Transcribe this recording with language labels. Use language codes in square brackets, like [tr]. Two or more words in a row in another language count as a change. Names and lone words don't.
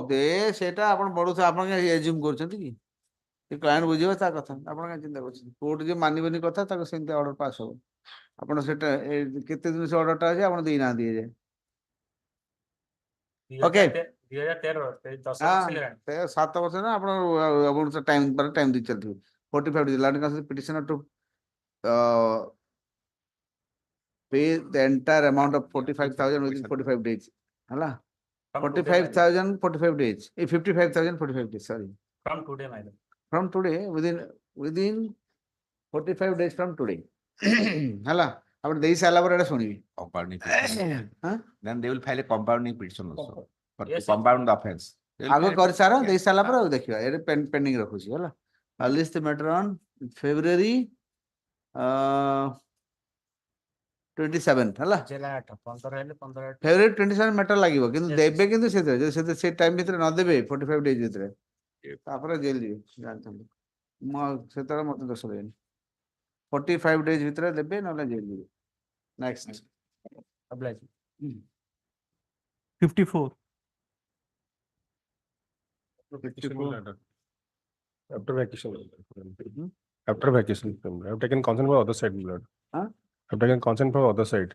[or] ଦେ ସେଟା ଆପଣ ବଢୁଥିବ ଆପଣ କାଇଁ ଏଜ୍ୟୁମ କରୁଛନ୍ତି କି କ୍ଲାଏଣ୍ଟ ବୁଝିବ ତା କଥା ଆପଣ କାଇଁ ଚିନ୍ତା କରୁଛନ୍ତି କୋର୍ଟ ଯେ ମାନିବନି କଥା ତାକୁ ସେମିତି [en] order pass [or] ହବ ଆପଣ ସେଟା କେତେ ଦିନ ସେ ଅର୍ଡରଟା ଅଛି ଆପଣ ଦେଇନାହାନ୍ତି ଏ ଯାଏ ଓକେ 2013 7 ବର୍ଷ ନା ଆପଣ ଟାଇମ ଦେଇ ଚାଲିଥିବେ [en] 45 days land council petitioner to pay the entire amount of 45,000 within 45 days ହେଲା 45,000 45 days 55,000 45 days sorry from today, my lord. from today within 45 days from today [or] ହେଲା ଆପଣ ଦେଇ ସାରିଲା ପରେ ଏଟା ଶୁଣିବି [en] Compounding Huh? then they will file a compounding petition also for to Yes, sir. compound the offense. They will [or] ଆଗ [en] file a [or] କରିସାର ଦେଇ ସାରିଲା ପରେ ଆଉ ଦେଖିବା ଏଟା ପେଣ୍ଡିଂ ରଖୁଛି ହେଲା [en] list the matter on February 27 [or] ହେଲା July 15 ହେଲେ 15 February 27 matter ଲାଗିବ କିନ୍ତୁ [en] Yes, [or] ଦେବେ କିନ୍ତୁ ସେଥିରେ ଯଦି ସେ ଟାଇମ ଭିତରେ ନ ଦେବେ [en] 45 days [or] ଭିତରେ ତାପରେ ଜେଲ ଯିବେ ଜାଣିଛନ୍ତି ମୁଁ ସେତେବେଳେ ମତେ ଦୋଷ ଦେବେନି [en] 45 days [or] ଭିତରେ ଦେବେ ନହେଲେ ଜେଲ ଯିବେ ନେକ୍ସଟ [en] oblige. 54. After vacation. After vacation, I've taken consent from other side, my lord. Huh? I've taken consent from other side.